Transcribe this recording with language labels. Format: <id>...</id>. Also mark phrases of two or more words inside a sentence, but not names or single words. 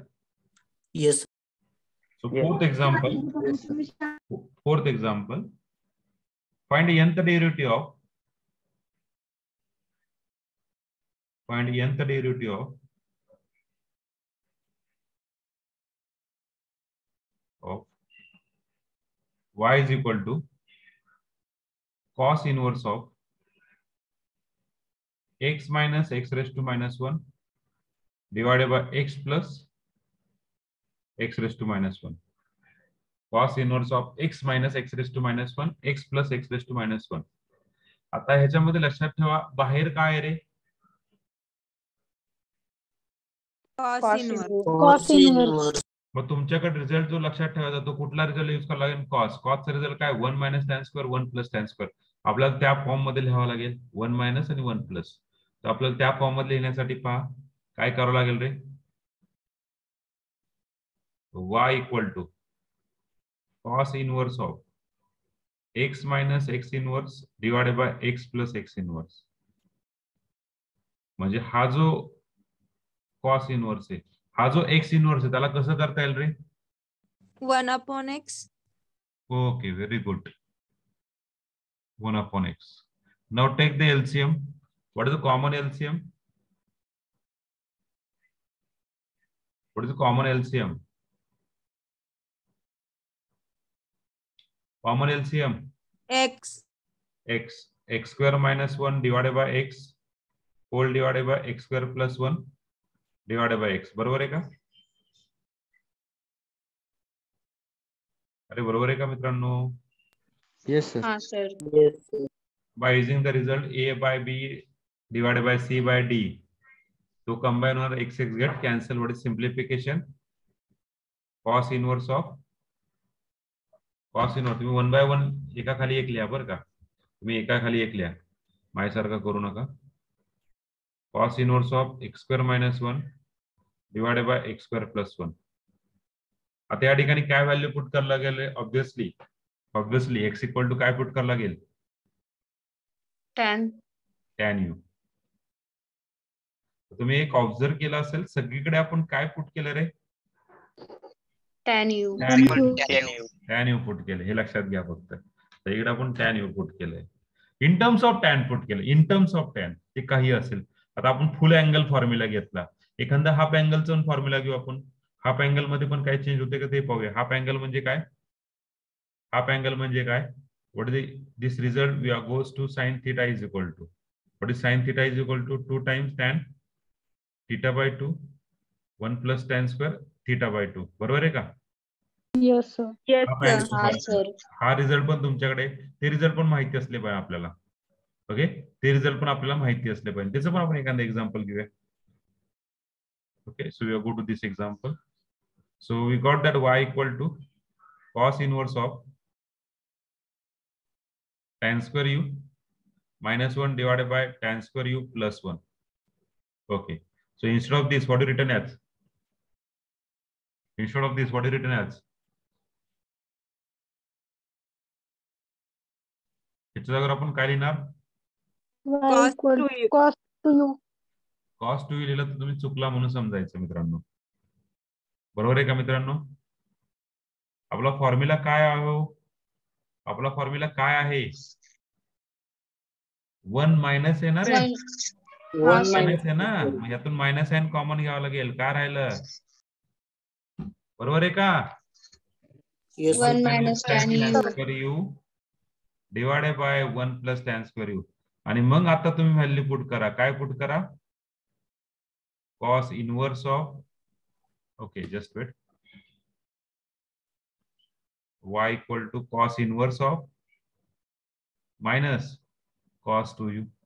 <en>येस. So fourth example. Fourth example. Find nth derivative of. Find nth derivative of y is equal to cos inverse of x minus x raised to minus 1 divided by x plus x raised to minus 1. Cos inverse of x minus x raised to minus 1, x plus x raised to minus 1.</en> <mr>आता ह्याच्यामध्ये लक्षात ठेवा, बाहेर काय आहे रे?</mr> <en>Cos inverse. Cos inverse.</en> <mr>मग तुमच्याकडे रिझल्ट जो लक्षात ठेवायचा तो कुठला रिझल्ट यूज करावा लागेल? कॉस. कॉसचा रिझल्ट काय?</mr> <en>1 minus tan square 1 plus tan square.</en> <mr>आपल्याला त्या फॉर्म मध्ये लिहावं लागेल,</mr> <en>1 minus</en> <mr>आणि</mr> <en>1 plus.</en> <mr>तर आपल्याला त्या फॉर्म मध्ये लिहिण्यासाठी पहा काय करावं लागेल रे?</mr> <en>y equal to cos inverse of x minus x inverse divided by x plus x inverse.</en> <mr>म्हणजे हा जो</mr> <en>cos inverse</en> <mr>आहे, हा जो</mr> <en>x inverse</en> <mr>आहे, त्याला कसं करता येईल रे?</mr> <en>1/x. Okay, very good. 1/x. Now take the LCM. What is the common LCM? What is the common LCM? Common LCM. X. X square minus 1 divided by x whole divided by x square plus 1 divided by x.</en> <mr>बरोबर आहे का? अरे बरोबर आहे का मित्रांनो?</mr> <en>yes sir.</en> <mr>हा सर.</mr> <en>By using the result A by B divided by C by D to combine or x get cancel. What is simplification? Cos inverse of cos inverse.</en> <mr>तुम्ही 1 by 1 एका खाली एक लिहा बरं का. तुम्ही एका खाली एक लिहा. माझ्यासारखं करू नका.</mr> <en>Cos inverse of x square minus 1 divided by x square plus 1.</en> <mr>आता या ठिकाणी काय</mr> <en>value put</en> <mr>करायला गेले? ऑब्विसली</mr> <en>x equal to</en> <mr>काय पुट करायला लागेल?</mr> <en>tan u.</en> <mr>तुम्ही एक ऑब्झर्व केलं असेल, सगळीकडे आपण काय पुट केलं रे?</mr> <en>tan u. tan u</en> <mr>पुट केलं. हे लक्षात घ्या फक्त. तर इकडे आपण</mr> <en>tan u</en> <mr>पुट केलंय.</mr> <en>in terms of tan</en> <mr>पुट केलं.</mr> <en>in terms of tan</en> <mr>ते काही असेल. आता आपण</mr> <en>full angle formula</en> <mr>घेतला. एखादा हाफ अँगलचा फॉर्म्युला घेऊ आपण.</mr> <en>half angle</en> <mr>मध्ये पण काय चेंज होते का ते पाहूया.</mr> <en>half angle</en> <mr>म्हणजे काय?</mr> <en>half angle</en> <mr>म्हणजे काय?</mr> <en>What is this result? We are goes to sin theta is equal to. What is sin theta is equal to 2 times tan theta by 2 1 plus tan square theta by 2.</en> <mr>बरोबर आहे का?</mr> <en>Yes, sir.</en> <mr>हा सर. हा रिझल्ट पण तुमच्याकडे, ते रिझल्ट पण माहिती असले पाहिजे आपल्याला. ओके, ते रिझल्ट पण आपल्याला माहिती असले पाहिजे. त्याचं पण आपण एखादं एक्झाम्पल घेऊया. ओके,</mr> <en>so we go to this example. so we got that y equal to cos inverse of tan square u minus 1 divided by tan square u plus 1. Okay. So instead of this, what do you written as? Instead of this, what do you written as?</en> <mr>याच्या जागेवर आपण काय लिहिणार?</mr> <en>Y Cos equal to u. cos to u.</en> <mr>Cos 2u लिहिलं तर तुम्ही चुकला म्हणून समजायचं मित्रांनो. बरोबर आहे का मित्रांनो? आपला फॉर्म्युला काय आहे? आपला फॉर्म्युला काय आहे?</mr> <en>1 minus</en> <mr>आहे ना रे?</mr> <en>1 minus</en> <mr>आहे ना? मग यातून</mr> <en>minus sign common</en> <mr>घ्यावं लागेल. काय राहिलं? बरोबर आहे का?</mr> <en>1 minus tan u. divided by 1 plus tan square u.</en> <mr>आणि मग आता तुम्ही</mr> <en>value put</en> <mr>करा. काय पुट करा?</mr> <en>cos inverse of, okay just wait, y equal to cos inverse of minus cos 2u.</en>